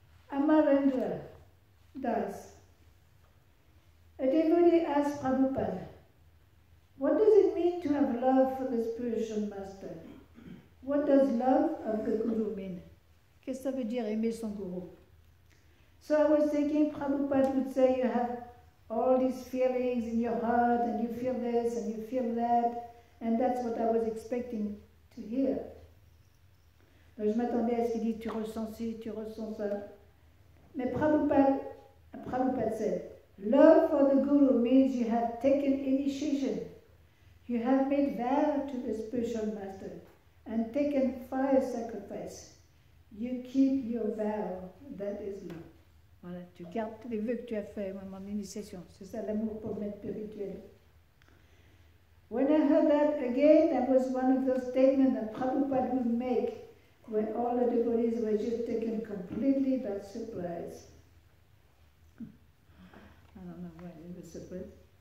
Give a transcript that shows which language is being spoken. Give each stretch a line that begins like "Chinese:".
English: Amarendra Das. A devotee asked Prabhupada, what does it mean to have love for the spiritual master? What does love of the guru mean?
French: Qu'est-ce que ça veut dire aimer son gourou?
English: So I was thinking Prabhupada would say you have all these feelings in your heart and you feel this and you feel that, and that's what I was expecting to hear.
French: Donc je m'attendais à ce qu'il dise tu ressens ci, tu ressens ça.
English: Mais Prabhupada said, love for the guru means you have taken initiation. You have made vow to the spiritual master and taken fire sacrifice. You keep your vow, that is love.
French: Voilà, tu gardes les vœux que tu as faits au moment de l'initiation. C'est ça l'amour pour le maître spirituel.
English: When I heard that again, that was one of those statements that Prabhupada would make when all the devotees were just taken completely by surprise. I don't know why they were surprised.